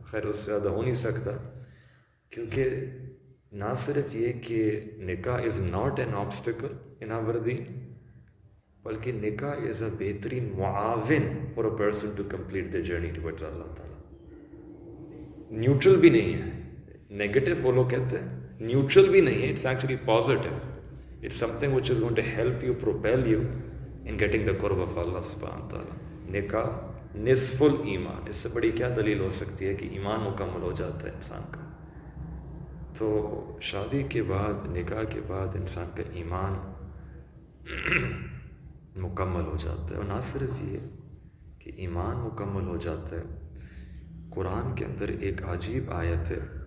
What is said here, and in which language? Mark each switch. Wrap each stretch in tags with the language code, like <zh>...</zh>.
<ur>خیر اس سے زیادہ ہو نہیں سکتا، کیونکہ نہ صرف یہ کہ نکاح</ur> <en>is not an obstacle in our</en> <ur>دین، بلکہ نکاح از اے بہترین معاون</ur> <en>for a person to complete the journey towards</en> <ur>اللہ تعالیٰ. نیوٹرل بھی نہیں ہے، نیگیٹو وہ لوگ کہتے ہیں، نیوٹرل بھی نہیں ہے،</ur> <en>It's actually positive. It's something which is going to help you propel you in getting the قرب of اللہ سبحانہ تعالیٰ.</en> <ar>نکاح نصف الایمان،</ar> <ur>اس سے بڑی کیا دلیل ہو سکتی ہے کہ ایمان مکمل ہو جاتا ہے انسان کا. تو شادی کے بعد، نکاح کے بعد انسان کا ایمان مکمل ہو جاتا ہے. اور نہ صرف یہ کہ ایمان مکمل ہو جاتا ہے، قرآن کے اندر ایک عجیب آیت ہے.</ur>